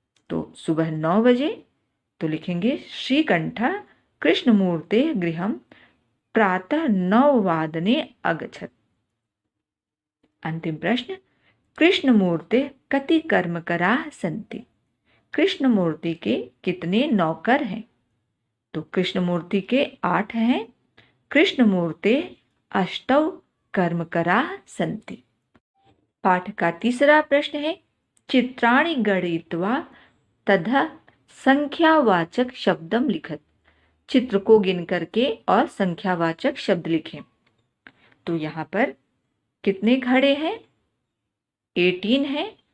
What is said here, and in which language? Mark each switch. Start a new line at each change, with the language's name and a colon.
Hindi: तो सुबह 9 बजे। तो लिखेंगे
Sanskrit: श्रीकंठ कृष्णमूर्ते गृहम प्रातः 9 वादने अगच्छत्।
Hindi: अंतिम प्रश्न
Sanskrit: कृष्णमूर्ते कति कर्मकराः सन्ति।
Hindi: कृष्णमूर्ति के कितने नौकर हैं। तो कृष्णमूर्ति के 8 हैं।
Sanskrit: कृष्णमूर्ते अष्टौ कर्मकराः सन्ति।
Hindi: पाठ का तीसरा प्रश्न है
Sanskrit: चित्राणि गणयित्वा तथा संख्यावाचक शब्दम लिखत।
Hindi: चित्र को गिन करके और संख्यावाचक शब्द लिखें। तो यहाँ पर कितने घड़े हैं। 18 है।